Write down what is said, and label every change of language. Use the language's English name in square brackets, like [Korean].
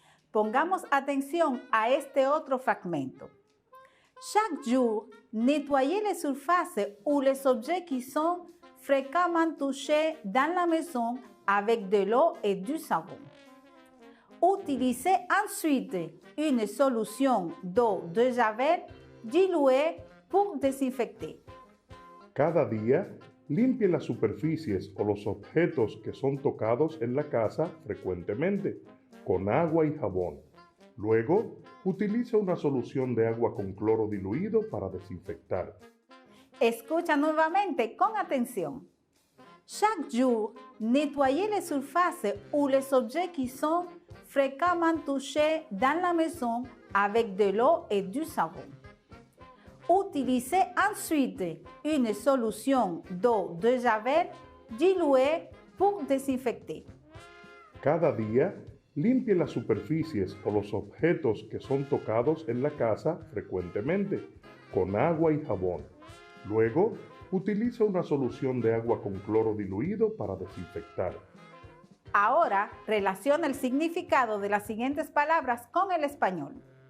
[Spanish] Pongamos atención a este otro fragmento. [French] Chaque jour, nettoyez les surfaces ou les objets qui sont fréquemment touchés dans la maison avec de l'eau et du savon. Utilisez ensuite une solution d'eau de Javel diluée pour désinfecter. [Spanish] Cada día, limpie las superficies o los objetos que son tocados en la casa frecuentemente con agua y jabón. Luego, utilice una solución de agua con cloro diluido para desinfectar. Escucha nuevamente con atención. [French] Chaque jour, nettoyez les surfaces ou les objets qui sont fréquemment touchés dans la maison avec de l'eau et du savon. Utilisez ensuite une solution d'eau de Javel diluée pour désinfecter. [Spanish] Cada día, limpie las superficies o los objetos que son tocados en la casa frecuentemente con agua y jabón. Luego, utilice una solución de agua con cloro diluido para desinfectar. Ahora, relaciona el significado de las siguientes palabras con el español.